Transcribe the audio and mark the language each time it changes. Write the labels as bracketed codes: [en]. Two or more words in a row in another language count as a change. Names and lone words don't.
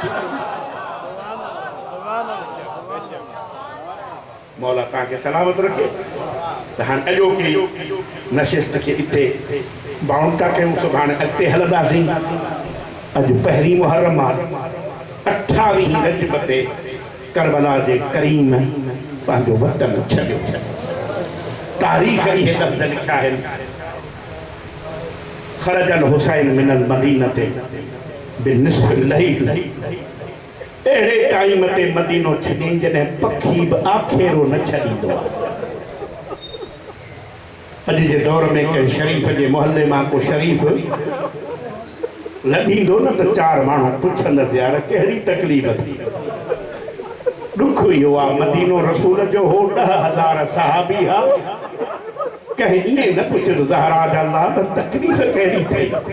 [sd] मौला तव्हांखे सलामत रखे त हाणे अॼोकी नशिस्त खे हिते बाउंड था कयूं सुभाणे अॻिते हलंदासीं अॼु पहिरीं मुहर्रम आहे 28 रजब ते करबला जे करीम पंहिंजो वतन छॾियो तारीख़ इहे लफ़्ज़ लिखिया आहिनि [ar] خرج الحسين من المدينة بنصف الليل [sd] अहिड़े टाइम ते मदीनो छॾी जॾहिं पखी बि आखेरो न छॾींदो आहे अॼु जे दौर में कंहिं शरीफ़ जे मोहल्ले मां को शरीफ़ लॻींदो न त 4 माण्हू पुछंदसि यार कहिड़ी तकलीफ़ थी ॾुख इहो आहे मदीनो रसूल जो हो 10,000 सहाबी हा कहीं ईअं न पुछंदो ज़हरा जा अल्लाह त तकलीफ़ कहिड़ी थी